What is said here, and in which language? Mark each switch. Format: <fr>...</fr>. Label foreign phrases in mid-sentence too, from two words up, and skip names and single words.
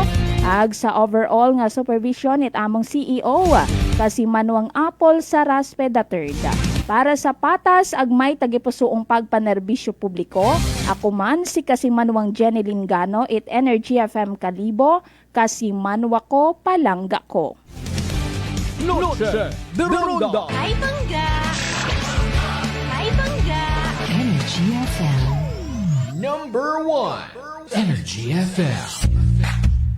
<akl>Sa overall nga supervision it among CEO kasimanwang Apple sa Raspe III. Para sa patas agmay tagipusuong pagpanerbisyo publiko, ako man si kasimanwang Jenny Lingano it Energy FM Kalibo, kasimanwa ko palangga ko. Noche de Ronda. Hi, Bangga! Hi, Bangga! Energy FM. Number 1. Energy FM.</akl>